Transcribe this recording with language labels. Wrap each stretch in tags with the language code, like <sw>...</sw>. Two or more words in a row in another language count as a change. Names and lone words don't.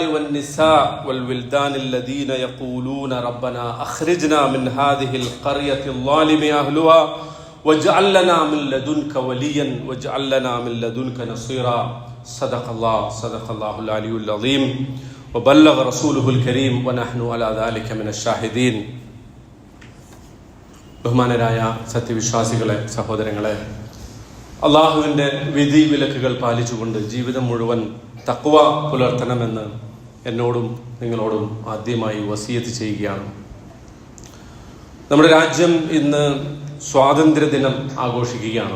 <ar>والنساء والولدان الذين يقولون ربنا أخرجنا من هذه القرية الظالم أهلها واجعل لنا من لدنك وليا واجعل لنا من لدنك نصيرا صدق الله العلي العظيم وبلغ رسوله الكريم ونحن على ذلك من الشاهدين</ar> <ml>ബഹുമാനരായ സത്യവിശ്വാസികളെ, സഹോദരങ്ങളെ, അള്ളാഹുവിൻ്റെ വിധി വിലക്കുകൾ പാലിച്ചുകൊണ്ട് ജീവിതം മുഴുവൻ തഖ്വ പുലർത്തണമെന്ന് എന്നോടും നിങ്ങളോടും ആദ്യമായി വസിയത്ത് ചെയ്യുകയാണ്. നമ്മുടെ രാജ്യം ഇന്ന് സ്വാതന്ത്ര്യദിനം ആഘോഷിക്കുകയാണ്.</ml>